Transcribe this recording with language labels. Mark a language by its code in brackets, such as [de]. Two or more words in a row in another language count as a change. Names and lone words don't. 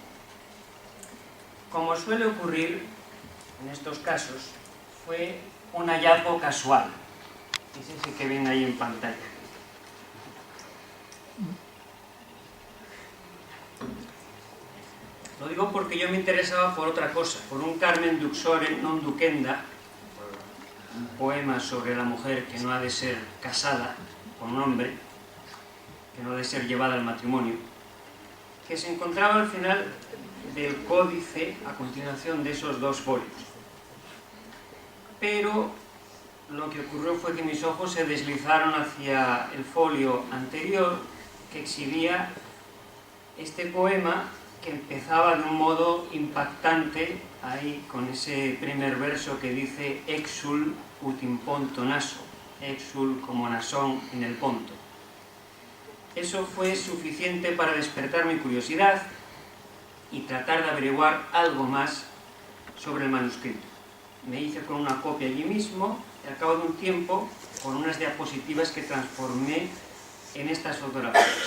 [es] Como suele ocurrir en estos casos, fue un hallazgo casual. Es ese que ven ahí en pantalla. Lo digo porque yo me interesaba por otra cosa, por un Carmen Duxore non duquenda, un poema sobre la mujer que no ha de ser casada con un hombre, que no ha de ser llevada al matrimonio, que se encontraba al final del códice a continuación de esos dos folios. Pero lo que ocurrió fue que mis ojos se deslizaron hacia el folio anterior que exhibía este poema que empezaba de un modo impactante ahí con ese primer verso que dice [la] exul ut in ponto naso, [es] exul como Nasón en el Ponto. Eso fue suficiente para despertar mi curiosidad y tratar de averiguar algo más sobre el manuscrito. Me hice con una copia allí mismo y al cabo de un tiempo con unas diapositivas que transformé en estas fotografías.